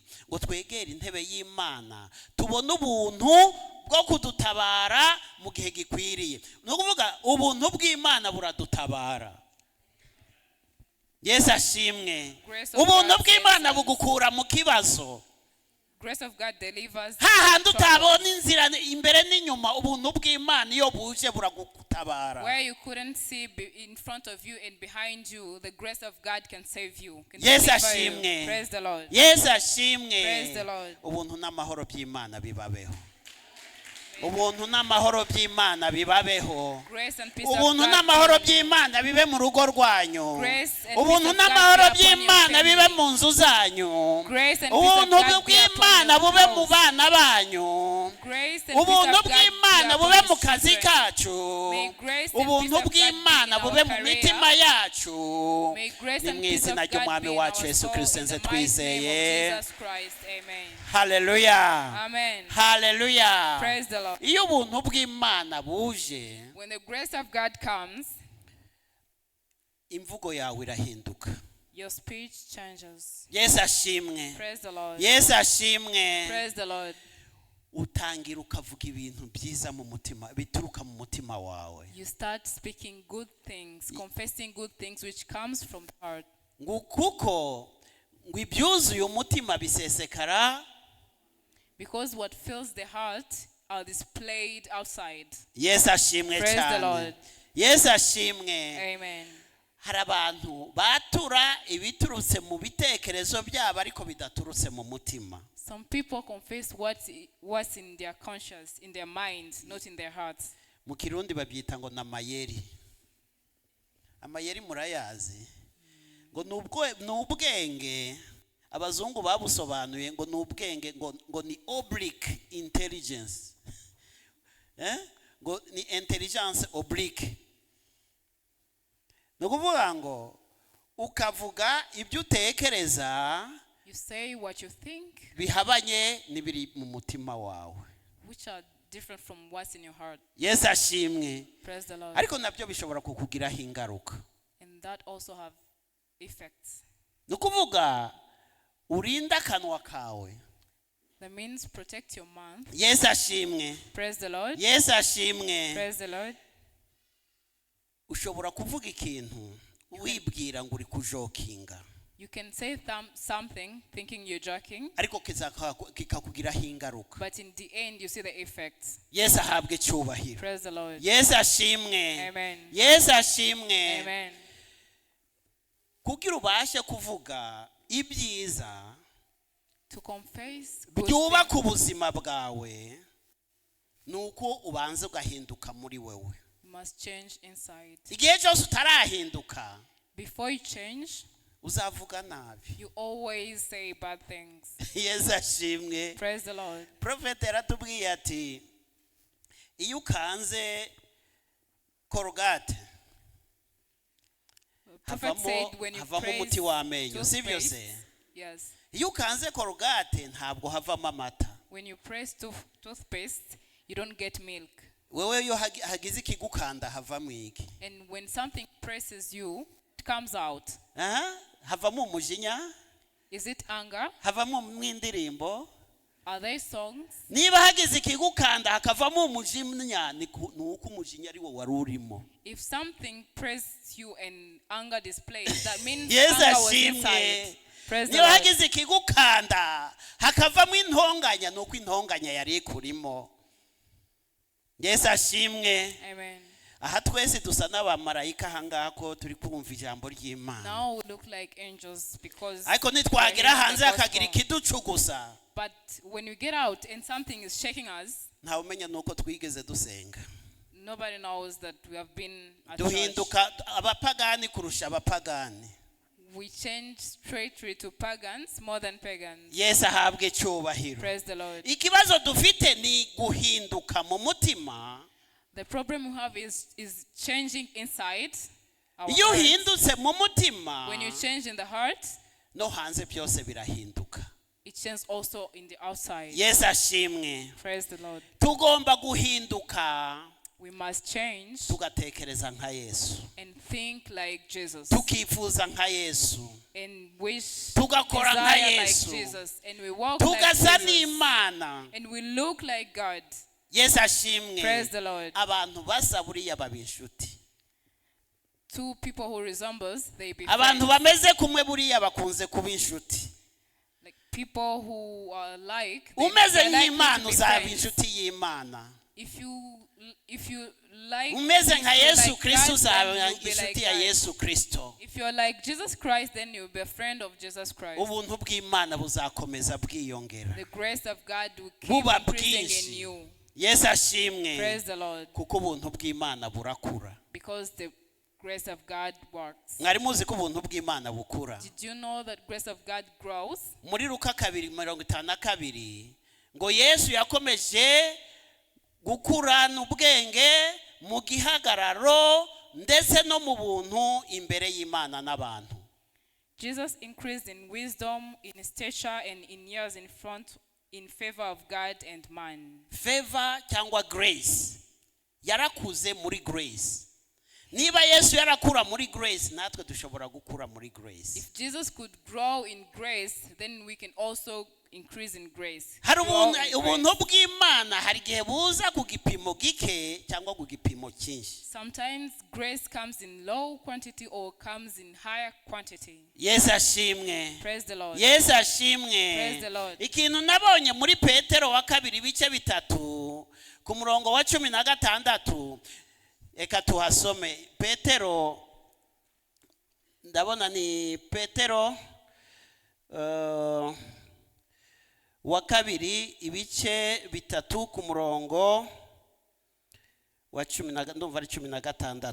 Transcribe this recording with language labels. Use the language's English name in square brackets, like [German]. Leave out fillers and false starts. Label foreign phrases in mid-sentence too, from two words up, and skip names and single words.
[Kinyarwanda] Ngo twegera intebe y'Imana tubone ubuntu bwo kudutabara mu gihe gikwiriye. No kuvuga ubuntu bw'Imana buradutabara. Yesu ashimwe. [English] Grace of [Kinyarwanda] Ubuntu [English] God [Kinyarwanda] bw'Imana [English] saves us. [Kinyarwanda] bugukura mu kibazo. [English] Grace of God delivers. [Kinyarwanda] hahandi utabona inzira imbere n'inyuma, ubuntu bw'Imana iyo buje buragutabara. [English] Where you couldn't see in front of you and behind you, the grace of God can save you. Can [Kinyarwanda] Yesu [English] deliver you. [Kinyarwanda] ashimwe. [English] Praise the Lord. [Kinyarwanda] Yesu ashimwe. [English] Praise the Lord. [Kinyarwanda] Ubuntu n'amahoro by'Imana bibabeho. Ubuntu n'amahoro by'Imana bibabeho. [English] Grace and peace of [Kinyarwanda] Ubuntu [English] God [Kinyarwanda] n'amahoro [English] be upon you. [Kinyarwanda] by'Imana bibe mu rugo rwanyu. [English] Grace and [Kinyarwanda] Ubuntu [English] peace of God [Kinyarwanda] n'amahoro [English] be upon your [Kinyarwanda] by'Imana bibe [English] family. [Kinyarwanda] mu nzu zanyu. [English] Grace and peace of [Kinyarwanda] Ubuntu [English] God be upon [Kinyarwanda] bw'Imana [English] your [Kinyarwanda] bube mu [English] house. [Kinyarwanda] bana banyu. [English] Grace and peace [Kinyarwanda] Ubuntu [English] of God [Kinyarwanda] bw'Imana [English] be [Kinyarwanda] bube [English] upon [Kinyarwanda] mu [English] your [Kinyarwanda] kazi [English] children. [Kinyarwanda] kacu. [English] May grace and [Kinyarwanda] Ubuntu [English] peace of God be [Kinyarwanda] bw'Imana [English] in [Kinyarwanda] bube [English] our [Kinyarwanda] mu [English] career. [Kinyarwanda] mitima yacu. [English] May grace [Kinyarwanda] Ni [English] and [Kinyarwanda] mu [English] peace of [Kinyarwanda] izina [English] God [Kinyarwanda] ry'Umwami [English] be in [Kinyarwanda] wacu [English] our [Kinyarwanda] Yesu [English] soul, [Kinyarwanda] Kristo [English] in [Kinyarwanda] nze [English] the mighty name [Kinyarwanda] twizeye. [English] of Jesus Christ. Amen. Haleluya. Amen. Haleluya. Praise the Lord. [Kinyarwanda] Iyo ubuntu bw'Imana buje, [English] When the grace of God comes, [Kinyarwanda] imvugo yawe irahinduka. [English] your speech changes. [Kinyarwanda] Yesu ashimwe. [English] Praise the Lord. [Kinyarwanda] Yesu ashimwe. [English] Praise the Lord. [Kinyarwanda] Utangira ukavuga ibintu byiza mu mutima, bituruka mu mutima wawe. [English] You start speaking good things, confessing good things which comes from the heart. [Kinyarwanda] ngo kuko ngo ibyuzuye umutima bisesekara. [English] Because what fills the heart are displayed outside. [Kinyarwanda] Yesu ashimwe [English] Praise the [Kinyarwanda] cyane. [English] Lord. [Kinyarwanda] Yesu ashimwe. [English] Amen. [Kinyarwanda] Hari abantu batura ibiturutse mu bitekerezo byabo ariko bidaturutse mu mutima. [English] Some people confess what's in their conscience, in their mind, not in their hearts. [Kinyarwanda] Mu Kirundi babyita ngo namayeri. Amayeri murayazi ngo nubwenge abazungu babusobanuye ngo nubwenge ngo ni [English] oblique intelligence. [Kinyarwanda] Ngo ni [French] intelligence oblique. [Kinyarwanda] Nukuvuga ngo ukavuga ibyo utekereza, [English] You say what you think, [Kinyarwanda] bihabanye n'ibiri mu mutima wawe, [English] which are different from what's in your heart. [Kinyarwanda] Yesu ashimwe. [English] Praise the Lord. [Kinyarwanda] Ariko nabyo bishobora kukugiraho ingaruka. [English] And that also have effects. [Kinyarwanda] Nukuvuga urinda akanwa kawe. [English] That means protect your mouth. [Kinyarwanda] Yesu ashimwe. [English] Praise the Lord. [Kinyarwanda] Yesu ashimwe. [English] Praise the Lord. [Kinyarwanda] Ushobora kuvuga ikintu wibwira ngo uri kujokinga, [English] You can say something thinking you're joking, [Kinyarwanda] ariko kikakugiraho ingaruka. [English] but in the end you see the effects. [Kinyarwanda] Yesu ahabwe icyubahiro. [English] Praise the Lord. [Kinyarwanda] Yesu ashimwe. [English] Amen. [Kinyarwanda] Yesu ashimwe. [English] Amen. [Kinyarwanda] Kugira ubashe kuvuga ibyiza [English] To confess good [Kinyarwanda] byubaka [English] things, [Kinyarwanda] ubuzima bwawe, nuko ubanza ugahinduka muri wewe. [English] you must change inside. [Kinyarwanda] Igihe cyose utarahinduka [English] Before you change, [Kinyarwanda] uzavuga nabi. [English] you always say bad things. [Kinyarwanda] Yesu ashimwe. [English] Praise the Lord. [Kinyarwanda] Prophet yaratubwiye ati iyo ukanze korogate [English] Prophet said when you [Kinyarwanda] havamo [English] praise [Kinyarwanda] umuti w'amenyo, sibyo se? [English] toothpaste, yes. [Kinyarwanda] Iyo ukanze korogate ntabwo havamo amata. [English] When you press toothpaste, you don't get milk. [Kinyarwanda] Wewe iyo hagize ikigukanda havamo iki? [English] And when something presses you, it comes out. [Kinyarwanda] Havamo umujinya, [English] Is it anger? [Kinyarwanda] havamo mwindirimbo. [English] Are they songs? [Kinyarwanda] Niba hagize ikigukanda hakavamo umujinya, ni uko umujinya ari wo wari urimo. [English] If something pressed you and anger displays, that means [Kinyarwanda] Yesu [English] anger was [Kinyarwanda] ashimwe. [English] inside. Praise the [Kinyarwanda] Niba [English] Lord. [Kinyarwanda] hagize ikigukanda hakavamo intonganya, nuko intonganya yari ikurimo. Yesu ashimwe. [English] Amen. [Kinyarwanda] Aha twese dusa n'abamarayika ahangaha ko turi kumva ijambo ry'Imana. [English] Now we look like angels because [Kinyarwanda] Ariko [English] we are [Kinyarwanda] nitwagera [English] hearing [Kinyarwanda] hanze [English] the [Kinyarwanda] hakagira [English] gospel. [Kinyarwanda] ikiducugusa, [English] But when we get out and something is shaking us, [Kinyarwanda] ntawe umenya nuko twigeze dusenga. [English] nobody knows that we have been at church. [Kinyarwanda] Duhinduka abapagani kurusha abapagani. [English] We change straightly to pagans more than pagans. [Kinyarwanda] Yesu ahabwe icyubahiro. [English] Praise the Lord. [Kinyarwanda] Ikibazo dufite ni guhinduka mu mutima. [English] The problem we have is changing inside our [Kinyarwanda] Iyo [English] hearts. [Kinyarwanda] uhindutse mu mutima, [English] When you change in the heart, [Kinyarwanda] no hanze byose birahinduka. [English] it changes also in the outside. [Kinyarwanda] Yesu ashimwe. [English] Praise the Lord. [Kinyarwanda] Tugomba guhinduka [English] We must change [Kinyarwanda] tugatekereza nka Yesu, [English] and think like Jesus [Kinyarwanda] tukifuza nka Yesu, [English] and wish, [Kinyarwanda] tugakora nka [English] desire like [Kinyarwanda] Yesu, [English] Jesus, and we walk like [Kinyarwanda] tugasa [English] Jesus [Kinyarwanda] n'Imana. [English] and we look like God. [Kinyarwanda] Yesu ashimwe. [English] Praise the Lord. [Kinyarwanda] Abantu basa buriya baba inshuti. [English] Two people who resembles, they be [Kinyarwanda] Abantu [English] friends. [Kinyarwanda] bameze kumwe buriya bakunze kuba inshuti. [English] Like people who are like, they [Kinyarwanda] Umeze [English] like [Kinyarwanda] nk'Imana [English] to be [Kinyarwanda] uzaba [English] friends. [Kinyarwanda] inshuti y'Imana. [English] If you like, [Kinyarwanda] Umeze [English] if [Kinyarwanda] nka [English] you're [Kinyarwanda] Yesu [English] like [Kinyarwanda] Kristo [English] Christ, then [Kinyarwanda] uzaba [English] you'll be like [Kinyarwanda] inshuti ya [English] God. [Kinyarwanda] Yesu Kristo. [English] If you're like Jesus Christ, then you'll be a friend of Jesus Christ. [Kinyarwanda] Ubuntu bw'Imana buzakomeza bwiyongera. [English] The grace of God will keep [Kinyarwanda] Buba [English] increasing in [Kinyarwanda] bwinshi. [English] you. [Kinyarwanda] Yesu ashimwe. [English] Praise the Lord. [Kinyarwanda] Kuko ubuntu bw'Imana burakura. [English] Because the grace of God works. [Kinyarwanda] Mwari muzi ko ubuntu bw'Imana bukura. [English] Did you know that grace of God grows? [Kinyarwanda] Muri Luka 2:52 ngo Yesu yakomeje gukurana ubwenge mu gihagararo ndetse no mu buntu imbere y'Imana n'abantu. [English] Jesus increased in wisdom, in stature, and in years in favor of God and man. [Kinyarwanda] Favor cyangwa grace. Yarakuze muri grace. Niba Yesu yarakura muri grace, natwe dushobora gukura muri grace. [English] If Jesus could grow in grace, then we can also increase in grace. [Kinyarwanda] hari [English] Grow in [Kinyarwanda] ubuntu [English] grace. [Kinyarwanda] bw'Imana hari igihe buza ku gipimo gike cyangwa ku gipimo cyinshi. [English] Sometimes grace comes in low quantity or comes in higher quantity. [Kinyarwanda] Yesu ashimwe. [English] Praise the Lord. [Kinyarwanda] Yesu ashimwe. [English] Praise the Lord. [Kinyarwanda] Ikintu nabonye muri Petero wa kabiri ibice bitatu ku murongo wa 16, eka tuhasome. Petero, ndabona ni Petero wa kabiri ibice bitatu ku murongo wa 10, ndumva ari 16.